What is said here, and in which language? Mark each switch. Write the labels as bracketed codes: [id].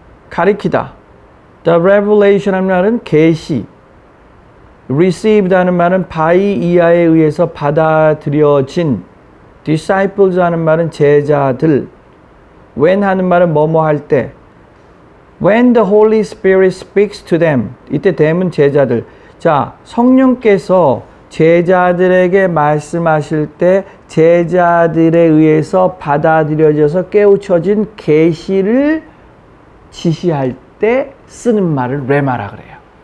[ko] 가리키다. [en] The revelation [ko] 하는 말은 계시. received 하는 말은 by 이하에 의해서 받아들여진. disciples 하는 말은 제자들. when 하는 말은 뭐뭐 할 때. [en] when the Holy Spirit speaks to them. [ko] 이때 them은 제자들. 자, 성령께서 제자들에게 말씀하실 때 제자들에 의해서 받아들여져서 깨우쳐진 계시를 지시할 때 쓰는 말을 레마라 그래요.